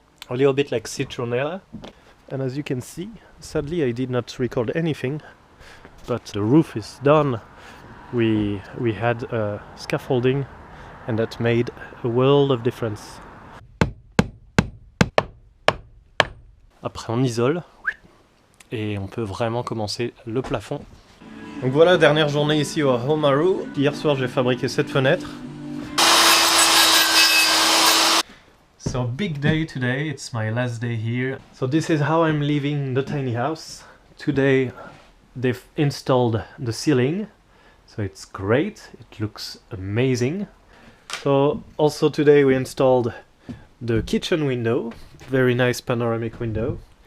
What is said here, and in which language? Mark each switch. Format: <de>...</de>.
<en>A little bit like citronella. And as you can see, sadly I did not record anything, but the roof is done. We had scaffolding, and that made a world of difference.</en> <fr>Après on isole et on peut vraiment commencer le plafond. Donc voilà, dernière journée ici au Oamaru. Hier soir j'ai fabriqué cette fenêtre.</fr> <en>So big day today, it's my last day here. So this is how I'm leaving the tiny house. Today they've installed the ceiling, so it's great, it looks amazing. So also today we installed the kitchen window, very nice panoramic window.</en>